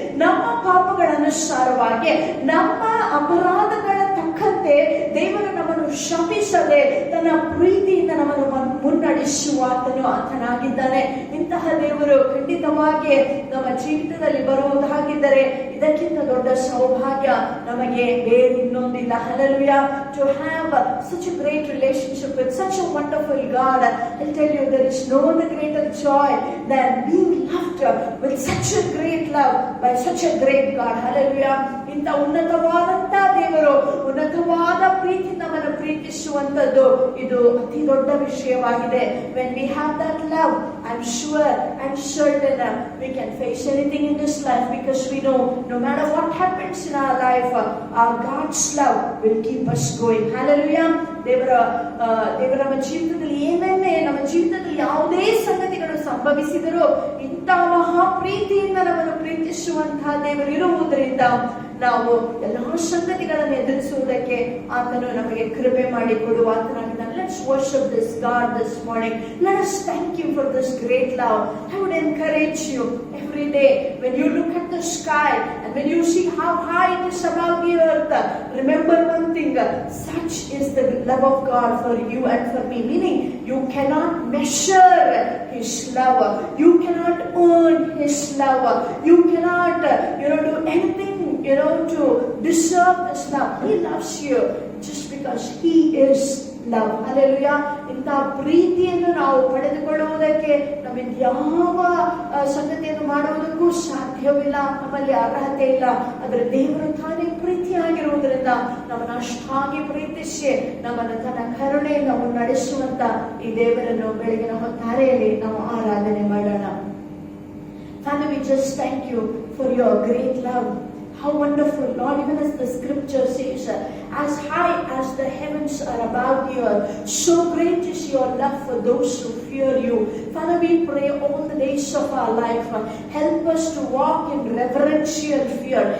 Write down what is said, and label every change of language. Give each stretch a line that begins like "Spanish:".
Kannada: ನಮ್ಮ ಪಾಪಗಳ ಅನುಸಾರವಾಗಿ, ನಮ್ಮ ಅಪರಾಧಗಳ ತಕ್ಕಂತೆ ದೇವರು ನಮ್ಮನ್ನು ಶಪಿಸದೆ ತನ್ನ ಪ್ರೀತಿಯಿಂದ ನಮ್ಮನ್ನು ಮುನ್ನಡೆಸುವ ಆತನಾಗಿದ್ದಾನೆ. ಇಂತಹ ದೇವರು ಖಂಡಿತವಾಗಿ ನಮ್ಮ ಜೀವಿತದಲ್ಲಿ ಬರುವುದಾಗಿದ್ದರೆ ಇದಕ್ಕಿಂತ ದೊಡ್ಡ ಸೌಭಾಗ್ಯ ನಮಗೆ ಬೇರೆ ಇನ್ನೊಂದಿಲ್ಲ.
English: Hallelujah. To have such a great relationship with such a wonderful God, I'll tell you, there is no other greater joy than being loved with such a great love by such a great God. Hallelujah.
Kannada: ಇಂಥ ಉನ್ನತವಾದಂತ ದೇವರು ಉನ್ನತವಾದ ಪ್ರೀತಿ ನಮ್ಮನ್ನು ಪ್ರೀತಿಸುವಂತದ್ದು ಇದು ಅತಿ ದೊಡ್ಡ ವಿಷಯವಾಗಿದೆ.
English: When we have that love, I'm sure and certain we can face anything in this life, because we know no matter what happens in our life, our God's love will keep us going. Hallelujah.
Kannada: ದೇವರ ನಮ್ಮ ಜೀವಿತದಲ್ಲಿ ಏನೇನೇ ನಮ್ಮ ಜೀವಿತದಲ್ಲಿ ಯಾವುದೇ ಸಂಗತಿಗಳು ಸಂಭವಿಸಿದರೂ ಇಂಥ ಮಹಾ ಪ್ರೀತಿಯಿಂದ ನಮ್ಮನ್ನು ಪ್ರೀತಿಸುವಂತಹ ದೇವರು ಇರುವುದರಿಂದ ನಾವು ಎಲ್ಲಾ ಸಂಗತಿಗಳನ್ನು ಎದುರಿಸುವುದಕ್ಕೆ ಆತನು ನಮಗೆ ಕೃಪೆ ಮಾಡಿ ಕೊಡುವ ಆತನಾಗಿದ್ದಾನೆ.
English: Let's worship this God this morning. Let us thank Him for this great love. I would encourage you every day when you look at the sky and when you see how high it is above the earth, remember one thing: such is the love of God for you and for me. Meaning, you cannot measure His love. You cannot earn His love. You cannot, do anything, to deserve this love. He loves you just because He is love. Hallelujah.
Kannada: ಇಂಥ ಪ್ರೀತಿಯನ್ನು ನಾವು ಪಡೆದುಕೊಳ್ಳುವುದಕ್ಕೆ ನಮ್ಮಿಂದ ಯಾವ ಸಂಗತಿಯನ್ನು ಮಾಡುವುದಕ್ಕೂ ಸಾಧ್ಯವಿಲ್ಲ. ನಮ್ಮಲ್ಲಿ ಅರ್ಹತೆ ಇಲ್ಲ. ಆದರೆ ದೇವರು ತಾನೇ ಪ್ರೀತಿಯಾಗಿರುವುದರಿಂದ ನಮ್ಮನ್ನು ಅಷ್ಟಾಗಿ ಪ್ರೀತಿಸಿ ನಮ್ಮನ್ನು ತನ್ನ ಕರುಣೆಯಿಂದ ಮುನ್ನಡೆಸುವಂತ ಈ ದೇವರನ್ನು ಬೆಳಗಿನ ಹೊತ್ತಾರೆಯಲ್ಲಿ ನಾವು ಆರಾಧನೆ ಮಾಡೋಣ.
English: Father, we just thank you for your great love. How wonderful, Lord, even as the scripture says, as high as the heavens are above the earth, so great is your love for those who fear you. Father, we pray all the days of our life, help us to walk in reverential fear.